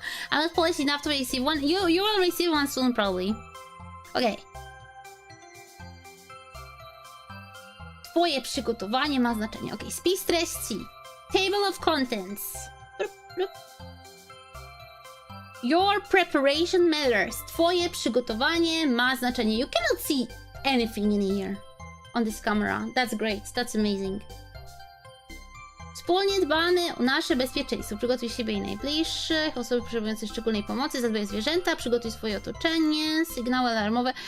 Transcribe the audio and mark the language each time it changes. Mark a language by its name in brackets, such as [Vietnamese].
[English] I'm not polished enough to receive one. You will receive one soon, probably. Okay. [Polish] Twoje przygotowanie ma znaczenie. Okay, spis treści. [English] Table of contents. Your preparation matters. [Polish] Twoje przygotowanie ma znaczenie. [English] You cannot see anything in here on this camera. That's great. That's amazing. [Polish] Wspólnie dbamy o nasze bezpieczeństwo. Przygotuj siebie i najbliższych, osoby potrzebujące szczególnej pomocy, zadbaj o zwierzęta, przygotuj swoje otoczenie, sygnały alarmowe.